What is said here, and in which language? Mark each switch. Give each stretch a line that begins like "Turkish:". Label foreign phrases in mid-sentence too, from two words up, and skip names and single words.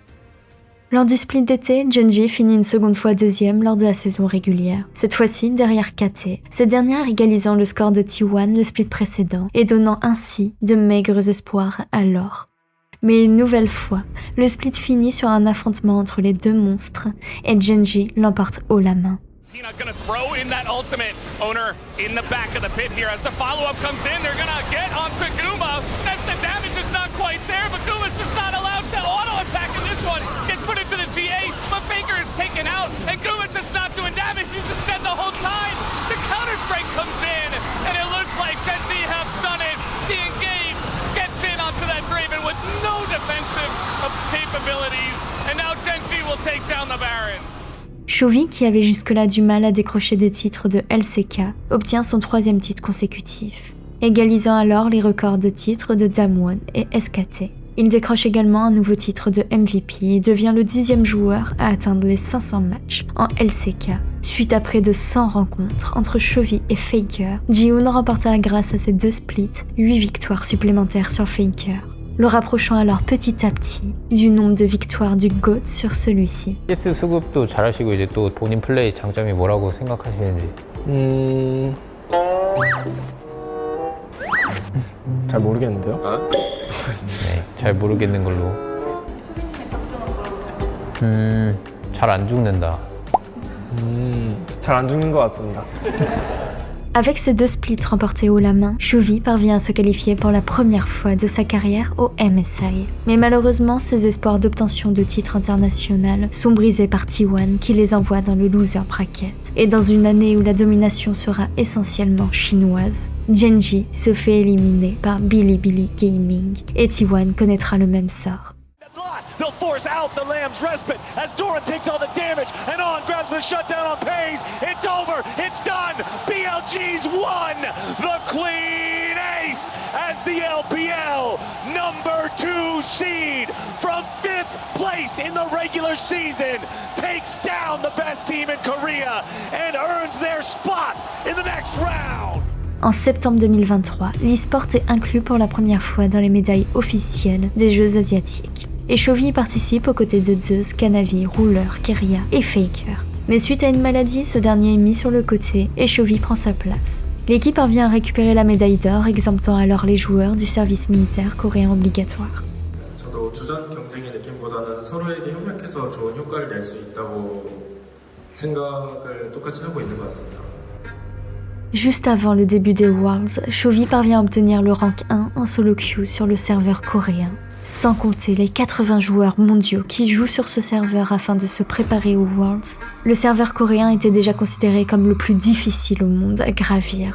French: Lors du split d'été, Gen G finit une seconde fois deuxième lors de la saison régulière, cette fois-ci derrière KT, cette dernière égalisant le score de T1 le split précédent et donnant ainsi de maigres espoirs à l'or. Mais une nouvelle fois, le split finit sur un affrontement entre les deux monstres et Gen G l'emporte haut la main.
English: Not gonna throw in that ultimate. Owner in the back of the pit here as the follow-up comes in. They're gonna get onto Guma. That's the damage is not quite there, but Guma's just not allowed to auto-attack in this one. Gets put into the GA, but Faker is taken out, and Guma's just not doing damage. He's just dead the whole time. The counter-strike comes in, and it looks like Gen G have done it. The engage gets in onto that Draven with no defensive capabilities, and now Gen G will take down the Baron.
French: Chovy, qui avait jusque-là du mal à décrocher des titres de LCK, obtient son 3e titre consécutif, égalisant alors les records de titres de Damwon et SKT. Il décroche également un nouveau titre de MVP et devient le 10e joueur à atteindre les 500 matchs en LCK. Suite à près de 100 rencontres entre Chovy et Faker, Ji-hoon remporta grâce à ses 2 splits 8 victoires supplémentaires sur Faker, le rapprochant alors petit à petit du nombre de victoires du GOAT sur celui-ci.
Korean: CS 수급도 잘하시고 이제 또 본인 플레이 장점이 뭐라고 생각하시는지? 잘 모르겠는데요? 네, 잘 모르겠는 걸로. 잘 안 죽는다. 잘 안 죽는 것 같습니다.
French: Avec ces 2 splits remportés haut la main, Chovy parvient à se qualifier pour la première fois de sa carrière au MSI. Mais malheureusement, ses espoirs d'obtention de titre international sont brisés par T1 qui les envoie dans le
English: loser bracket.
French: Et dans une année où la domination sera essentiellement chinoise, Gen G se fait éliminer par Bilibili Gaming et T1 connaîtra le même sort.
English: They'll force out the Lamb's respite as Doran takes all the damage and On grabs the shutdown on Pays. It's over. It's done. BLG's won the clean ace as the LPL #2 seed from 5th place in the regular season takes down the best team in Korea and earns their spot in the next round.
French: En septembre 2023, l'e-sport est inclus pour la première fois dans les médailles officielles des Jeux asiatiques. Et Chovy y participe aux côtés de Zeus, Kanavi, Ruler, Keria et Faker. Mais suite à une maladie, ce dernier est mis sur le côté et Chovy prend sa place. L'équipe parvient à récupérer la médaille d'or, exemptant alors les joueurs du service militaire coréen obligatoire.
Korean: 저도 주전 경쟁의 느낌보다는 서로에게 협력해서 좋은 효과를 낼 수 있다고 생각을 똑같이 하고 있는 것 같습니다.
French: Juste avant le début des Worlds, Chovy parvient à obtenir le rank 1 en
English: solo queue
French: sur le serveur coréen. Sans compter les 80 joueurs mondiaux qui jouent sur ce serveur afin de se préparer aux Worlds, le serveur coréen était déjà considéré comme le plus difficile au monde à gravir.